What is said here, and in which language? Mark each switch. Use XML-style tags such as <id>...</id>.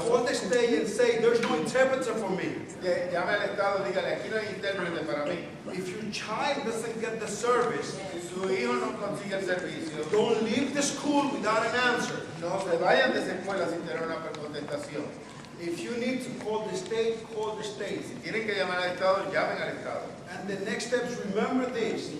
<en>Call the state and say, there's no interpreter for me.</en> <es>Llame al Estado, dígale, aquí no hay intérprete para mí.</es> <en>If your child doesn't get the service,</en> <es>si su hijo no consigue el servicio,</es> <en>don't leave the school without an answer.</en> <es>No se vayan de esa escuela sin tener una contestación.</es> <en>If you need to call the state, call the state.</en> <es>Si tienen que llamar al Estado, llamen al Estado.</es> <en>And the next steps, remember this.</en>